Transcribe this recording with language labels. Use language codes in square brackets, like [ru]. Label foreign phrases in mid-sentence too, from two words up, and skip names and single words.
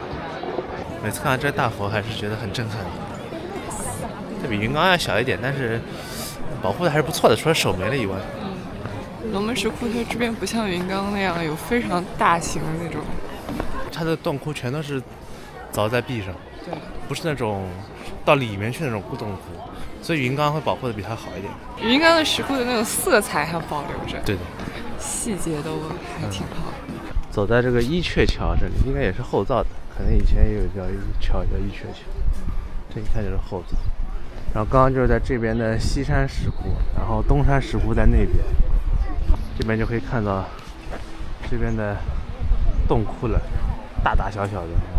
[zh] 每次看到這大佛還是覺得很震撼。它比雲岡要小一點，但是保護的還是不錯的，除了手沒了以外。龍門石窟它這邊不像雲岡那樣有非常大型的那種。它的洞窟全都是鑿在壁上，對，不是那種到裡面去那種古洞窟，所以雲岡會保護的比它好一點。雲岡的石窟的那種色彩還保留着，對的，細節都還挺好。走在這個伊闕橋這裡，應該也是後造的，可能以前也有一條橋叫伊闕橋，這一看就是後造。然後剛剛就是在這邊的西山石窟，然後東山石窟在那邊，這邊就可以看到這邊的洞窟了，大大小小的。